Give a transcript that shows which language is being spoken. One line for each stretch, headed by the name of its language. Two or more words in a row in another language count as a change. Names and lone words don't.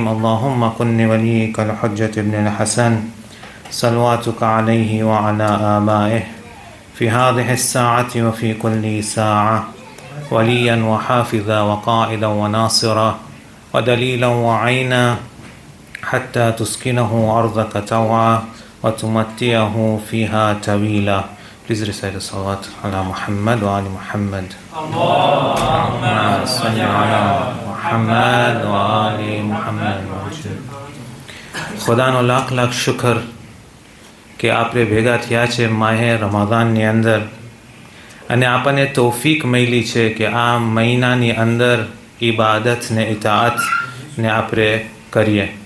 Arabic: اللهم كن وليك الحجة ابن الحسن صلواتك عليه وعلى آبائه في هذه الساعة وفي كل ساعة وليا وحافظا وقائدا وناصرا ودليلا وعينا حتى تسكنه أرضك طوعا وتمتعه فيها طويلا.
English: Please recite the
Arabic: الصلوات على محمد وآل محمد. اللهم صل على محمد وآل محمد.
Gujarati: ખુદાનો લાખ લાખ શુકર કે આપણે ભેગા થયા છે માહે રમઝાનની અંદર, અને આપણને તૌફીક મળી છે કે આ મહિનાની અંદર ઇબાદત ને ઇતાઅત ને આપણે કરીએ.